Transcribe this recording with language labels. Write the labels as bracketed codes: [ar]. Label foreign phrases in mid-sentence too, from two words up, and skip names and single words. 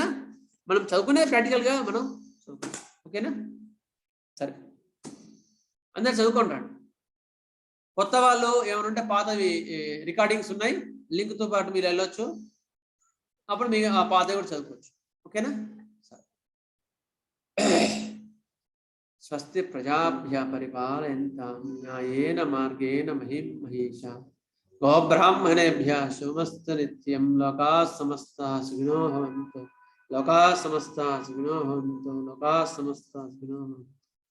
[te] మనం చదువుకునే ప్రాక్టికల్గా మనం చదువుకుంటాం. ఓకేనా? సరే, అందరు చదువుకుంటాడు. కొత్త వాళ్ళు ఏమైనా పాతవి రికార్డింగ్స్ ఉన్నాయి, లింక్తో పాటు మీరు వెళ్ళొచ్చు, అప్పుడు మీరు ఆ పాతవి కూడా చదువుకోవచ్చు. ఓకేనా? సరే. [sa] स्वस्ति प्रजाभ्य परिपालयन्तां न्यायेन मार्गेण महीं महेश गोब्राह्मणेभ्यः शुभमस्तु नित्यं लोकाः समस्ताः सुखिनो भवन्तु लोकाः समस्ताः सुखिनो भवन्तु लोकाः समस्ताः सुखिनो भवन्तु।